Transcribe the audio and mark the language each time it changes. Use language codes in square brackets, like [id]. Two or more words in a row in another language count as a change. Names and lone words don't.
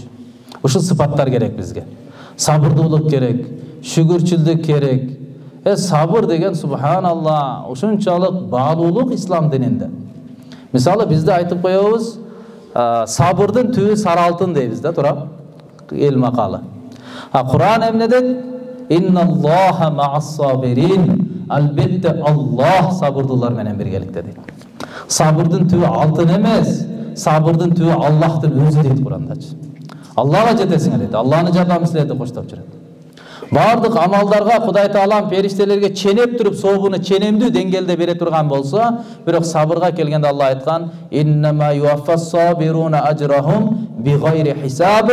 [ky] Ушул сыпаттар керек бизге. Сабырдуулук керек, шүгүрчүлдүк керек. Сабыр деген субханалла, ушунчалык баалуулук ислам дининде. Мисалы бизде айтып коебуз, сабырдын түбү сары алтын дейбиз да, туура? Эл макалы. Куран эмне дейт? [ar] إن الله مع الصابرين. [ky] Албетте Аллах сабырдуулар менен биргеликте дейт. Сабырдын түбү алтын эмес, сабырдын түбү Аллахтын өзү дейт Курандачы. Аллага жетесиңер дейт. Алланын жардамы силерди коштоп жүрөт. Бардык амалдарга Кудай Таалам периштелерге ченеп туруп сообуну ченемдүү деңгээлде бере турган болсо, бирок сабырга келгенде Алла айткан: [ar] "إنما يوفى الصابرون أجرهم بغير حساب".